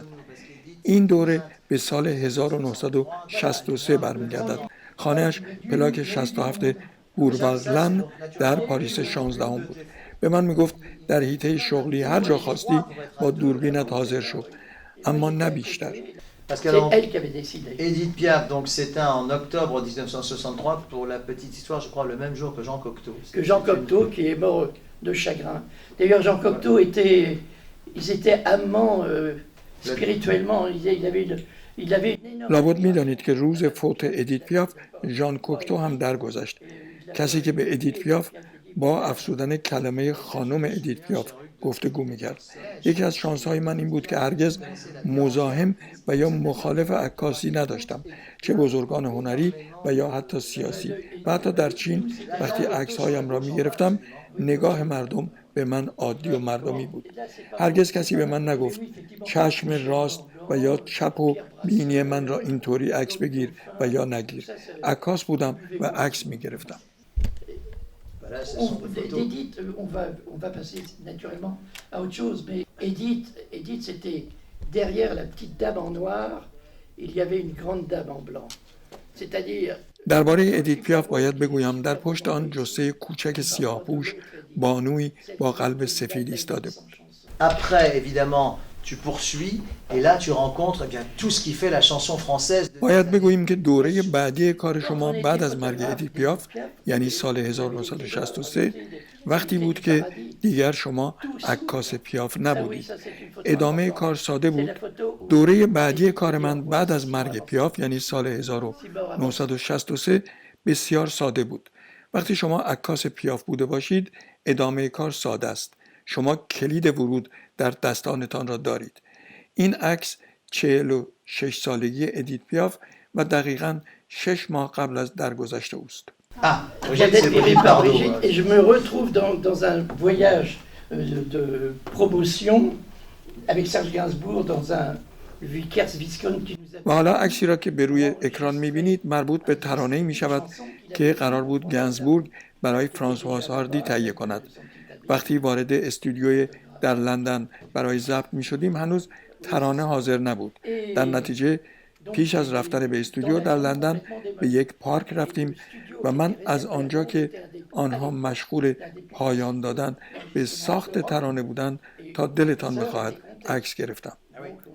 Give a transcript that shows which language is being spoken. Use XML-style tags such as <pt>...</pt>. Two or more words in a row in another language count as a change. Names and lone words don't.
<fa>این دوره به سال 1963 برمیگردد. خانه‌اش پلاک 67 بورواغلن در پاریس 16 بود. به من میگفت در حیطه شغلی هر جا خواستی با دوربینت حاضر شو، اما نه بیشتر.</fa> <fr>Parce qu'alors, Edith Piaf, donc c'était en octobre 1963, pour la petite histoire, je crois le même jour que Jean Cocteau. Que Jean Cocteau, qui est mort de chagrin. D'ailleurs, Jean Cocteau ils étaient amants spirituellement. Il avait une énorme...</fr> <fa>لابد می‌دانید که روز فوت ادیت پیاف ژان کوکتو هم درگذشت. کسی که به ادیت پیاف با افزودن کلمه خانم ادیت پیاف گفتگو می‌کرد. یکی از شانس‌های من این بود که هرگز مزاحم و یا مخالف عکاسی نداشتم، چه بزرگان هنری و یا حتی سیاسی. و حتی در چین وقتی عکس‌هایم را می‌گرفتم، نگاه مردم به من عادی و مردمی بود. هرگز کسی به من نگفت چشم راست و یا چپ و بینی من را اینطوری عکس بگیر و یا نگیر. عکاس بودم و عکس می‌گرفتم.</fa> <fr>Edith, on va passer naturellement à autre chose, mais Edith, c'était derrière la petite dame en noir, il y avait une grande dame en blanc. C'est-à-dire...</fr> <fa>درباره ادیت پیاف باید بگویم در پشت آن جثه کوچک سیاه‌پوش بانویی با قلب سفید ایستاده بود.</fa> <fr>Après, évidemment, tu poursuis et là tu rencontres bien tout ce qui fait la chanson française.</fr> <fa>باید بگوییم که دوره بعدی کار شما بعد از مرگ ادیت پیاف یعنی سال 1963 وقتی بود که دیگر شما عکاس پیاف نبودید. ادامه کار ساده بود. دوره بعدی کار من بعد از مرگ پیاف یعنی سال 1963 بسیار ساده بود. وقتی شما عکاس پیاف بوده باشید ادامه کار ساده است. شما کلید ورود در دستانتان را دارید. این عکس 46 سالگی ادیت پیاف و دقیقاً 6 ماه قبل از درگذشت اوست.</fa> <fr>Et je me retrouve dans un voyage de promotion avec Serge Gainsbourg dans un Vickers Visconti.</fr> <fa>و حالا عکسی را که به روی اکران می‌بینید مربوط به ترانه‌ای می‌شود که قرار بود گنزبورگ برای فرانسواز هاردی تهیه کند. وقتی وارد استودیوی در لندن برای ضبط می‌شدیم هنوز ترانه حاضر نبود. در نتیجه پیش از رفتن به استودیو در لندن به یک پارک رفتیم و من از آنجا که آنها مشغول پایان دادن به ساخت ترانه بودند تا دلتان بخواهد عکس گرفتم.</fa>